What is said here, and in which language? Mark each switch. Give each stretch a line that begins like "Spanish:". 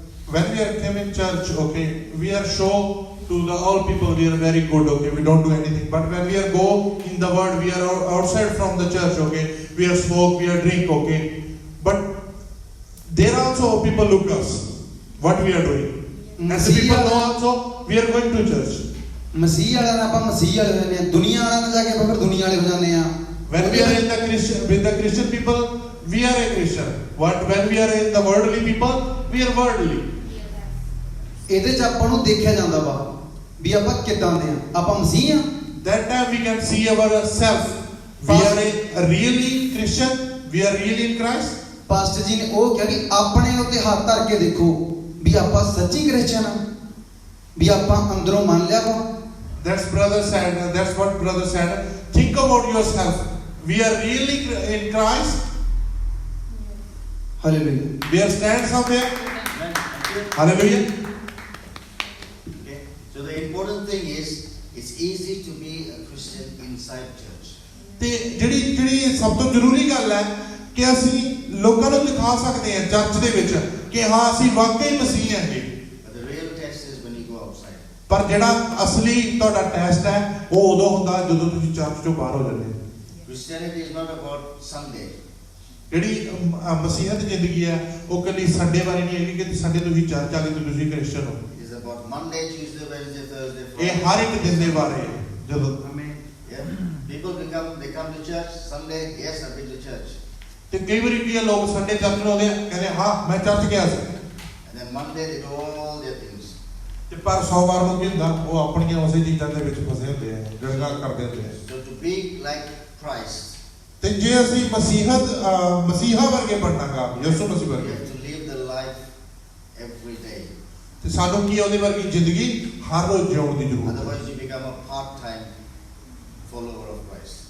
English: When we are came in church, okay, we are show to the all people we are very good, okay, we don't do anything. But when we are go in the world, we are outside from the church, okay, we are smoke, we are drink, okay. But there also people look us, what we are doing. And the people know also we are going to church.
Punjabi: ਮਸੀਹ ਵਾਲਿਆਂ ਨਾਲ ਆਪਾਂ ਮਸੀਹ ਵਾਲੇ ਹੋ ਜਾਂਦੇ ਆ, ਦੁਨੀਆ ਵਾਲਿਆਂ ਨਾਲ ਜਾ ਕੇ ਆਪਾਂ ਫਿਰ ਦੁਨੀਆ ਵਾਲੇ ਹੋ ਜਾਂਦੇ ਆ।
English: When we are in the Christian, with the Christian people, we are a Christian. When we are in the worldly people, we are worldly.
Punjabi: ਇਹਦੇ 'ਚ ਆਪਾਂ ਨੂੰ ਦੇਖਿਆ ਜਾਂਦਾ ਵਾ ਵੀ ਆਪਾਂ ਕਿੱਦਾਂ ਦੇ ਆ, ਆਪਾਂ ਮਸੀਹ ਆ।
English: That time we can see ourselves. We are a really Christian. We are really in Christ.
Punjabi: Pastor ਜੀ ਨੇ ਉਹ ਕਿਹਾ ਕਿ ਆਪਣੇ ਉੱਤੇ ਹੱਥ ਧਰ ਕੇ ਦੇਖੋ ਵੀ ਆਪਾਂ ਸੱਚੀ ਕ੍ਰਿਸਚਨ ਆ, ਵੀ ਆਪਾਂ ਅੰਦਰੋਂ ਮੰਨ ਲਿਆ ਵਾ।
English: That's brother said. That's what brother said. Think about yourself. We are really in Christ.
Punjabi: Hallelujah.
English: We are stand somewhere. Amen. Thank you. Hallelujah. Okay. So the important thing is, it's easy to be a Christian inside church.
Punjabi: ਤੇ ਜਿਹੜੀ ਸਭ ਤੋਂ ਜ਼ਰੂਰੀ ਗੱਲ ਹੈ ਕਿ ਅਸੀਂ ਲੋਕਾਂ ਨੂੰ ਦਿਖਾ ਸਕਦੇ ਹਾਂ ਚਰਚ ਦੇ ਵਿੱਚ ਕਿ ਹਾਂ ਅਸੀਂ ਵਾਕਈ ਮਸੀਹ ਹੈਗੇ।
English: But the real test is when you go outside.
Punjabi: ਪਰ ਜਿਹੜਾ ਅਸਲੀ ਤੁਹਾਡਾ ਟੈਸਟ ਹੈ ਉਹ ਉਦੋਂ ਹੁੰਦਾ ਜਦੋਂ ਤੁਸੀਂ ਚਰਚ ਚੋਂ ਬਾਹਰ ਹੋ ਜਾਂਦੇ ਹੋ।
English: Christianity is not about Sunday.
Punjabi: ਜਿਹੜੀ ਮਸੀਹਤ ਜ਼ਿੰਦਗੀ ਹੈ ਉਹ ਕੱਲੀ ਸੰਡੇ ਬਾਰੇ ਨਹੀਂ ਹੈਗੀ ਕਿ ਸੰਡੇ ਤੁਸੀਂ ਚਰਚ ਆ ਗਏ ਤੇ ਤੁਸੀਂ ਕ੍ਰਿਸਚਨ ਹੋ।
English: It is about Monday, Tuesday, Wednesday, Thursday,
Punjabi: ਇਹ
English: Friday.
Punjabi: ਹਰ ਇੱਕ ਦਿਨ ਦੇ ਬਾਰੇ ਹੈ। ਜਦੋਂ
English: Yeah. People they come to church Sunday. Yes, I've been to church.
Punjabi: ਤੇ ਕਈ ਵਾਰੀ ਕੀ ਹੈ ਲੋਕ ਸੰਡੇ ਚਰਚ ਨੂੰ ਆਉਂਦੇ ਆ ਕਹਿੰਦੇ ਹਾਂ ਮੈਂ ਚਰਚ ਗਿਆ ਸੀ,
English: And then Monday they do all their things.
Punjabi: ਤੇ ਪਰ ਸੋਮਵਾਰ ਨੂੰ ਕੀ ਹੁੰਦਾ ਉਹ ਆਪਣੀਆਂ ਉਸੇ ਚੀਜ਼ਾਂ ਦੇ ਵਿੱਚ ਫਸੇ ਹੁੰਦੇ ਆ, ਗੱਲਾਂ ਕਰਦੇ ਹੁੰਦੇ ਆ।
English: So to be like Christ,
Punjabi: ਤੇ ਜੇ ਅਸੀਂ ਮਸੀਹਾ ਵਰਗੇ ਬਣਨਾਗਾ ਯਿਸੂ ਮਸੀਹ
English: you
Punjabi: ਵਰਗੇ,
English: have to live the life every day.
Punjabi: ਤੇ ਸਾਨੂੰ ਕੀ ਉਹਦੇ ਵਰਗੀ ਜ਼ਿੰਦਗੀ ਹਰ ਰੋਜ਼ ਜਿਉਣ ਦੀ ਜ਼ਰੂਰਤ ਹੈ।
English: Otherwise, you become a part-time follower of Christ.